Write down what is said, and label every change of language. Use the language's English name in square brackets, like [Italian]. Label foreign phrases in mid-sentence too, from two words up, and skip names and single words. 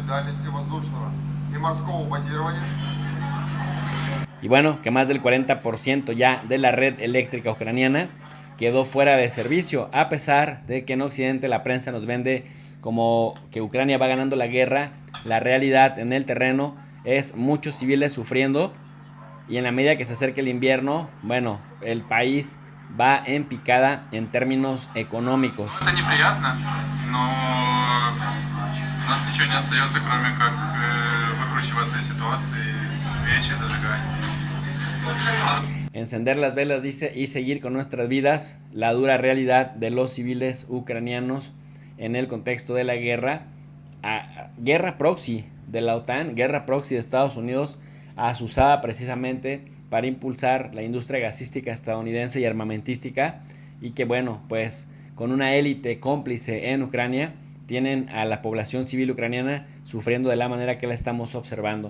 [Spanish] Y bueno, que más del 40% ya de la red eléctrica ucraniana quedó fuera de servicio, a pesar de que en Occidente la prensa nos vende como que Ucrania va ganando la guerra. La realidad en el terreno es muchos civiles sufriendo y en la medida que se acerque el invierno, bueno, el país va en picada en términos económicos. [Russian] Это неприятно, но у нас ничего не остается, кроме как выкручиваться из ситуации, свечи зажигать. [Spanish] Encender las velas, dice, y seguir con nuestras vidas, la dura realidad de los civiles ucranianos en el contexto de la guerra, guerra proxy de la OTAN, guerra proxy de Estados Unidos, asusada precisamente para impulsar la industria gasística estadounidense y armamentística, y que bueno, pues con una élite cómplice en Ucrania, tienen a la población civil ucraniana sufriendo de la manera que la estamos observando.